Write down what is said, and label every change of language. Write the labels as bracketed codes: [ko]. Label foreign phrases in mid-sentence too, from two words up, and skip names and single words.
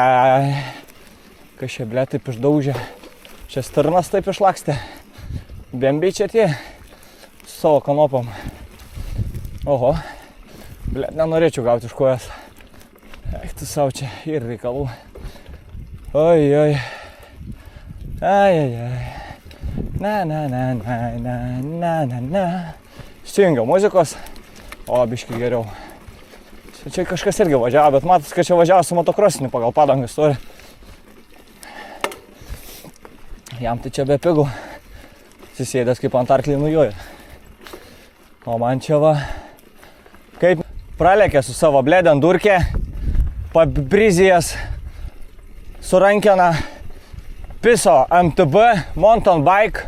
[lt] Kas čia, blė, taip išdaužė. Čia stirnas taip išlakstė. Bembiai čia tie. Su savo kanopom. Oho. Blė, nenorėčiau gauti iš kojas. Eik tu savo čia ir reikalų. Oi, oi. Ai, ai, ai. Na, na, na, na, na, na, na, na. Įsijungiau muzikos. O, biški geriau. Čia kažkas irgi važiavo, bet matos, kad čia važiavo su motokrosiniu pagal padangas turi. Jam tai čia be pigų. Susėdęs kaip ant arklį nujoja. O man čia va, kaip pralekė su savo blėdėn durkė, pabrizijas su rankena, piso MTB, [en] mountain bike.